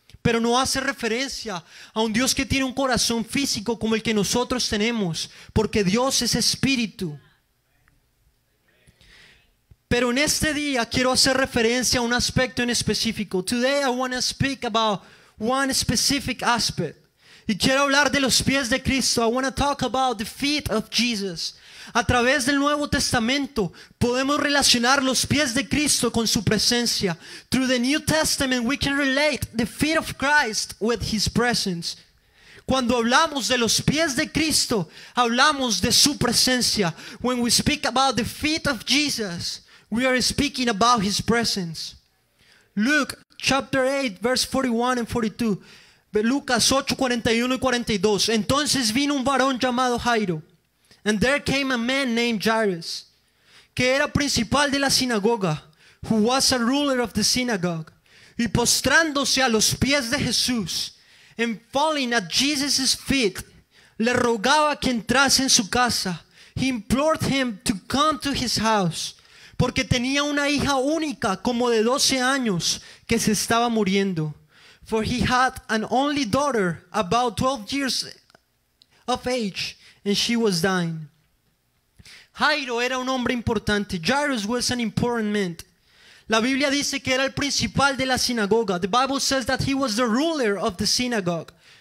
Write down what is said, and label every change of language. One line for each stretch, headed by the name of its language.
Spanish: Pero no hace referencia a un Dios que tiene un corazón físico como el que nosotros tenemos, porque Dios es espíritu. Pero en este día quiero hacer referencia a un aspecto en específico.
English: Today I want to speak about one specific aspect.
Spanish: Y quiero hablar de los pies de Cristo.
English: I want to talk about the feet of Jesus.
Spanish: A través del Nuevo Testamento podemos relacionar los pies de Cristo con su presencia.
English: Through the New Testament we can relate the feet of Christ with His presence.
Spanish: Cuando hablamos de los pies de Cristo, hablamos de su presencia.
English: When we speak about the feet of Jesus, we are speaking about His presence. Luke chapter 8 verse 41 and 42.
Spanish: Lucas 8, 41 y 42. Entonces vino un varón llamado Jairo.
English: And there came a man named Jairus,
Spanish: que era principal de la sinagoga,
English: who was a ruler of the synagogue.
Spanish: Y postrándose a los pies de Jesús,
English: and falling at Jesus' feet,
Spanish: le rogaba que entrase en su casa.
English: He implored him to come to his house,
Spanish: porque tenía una hija única como de 12 años que se estaba muriendo.
English: For he had an only daughter about 12 years of age, and she was dying.
Spanish: Jairo era un hombre importante.
English: Jairus was an important man.
Spanish: La Biblia dice que era el principal de la sinagoga.
English: The Bible says that he was the ruler of the synagogue.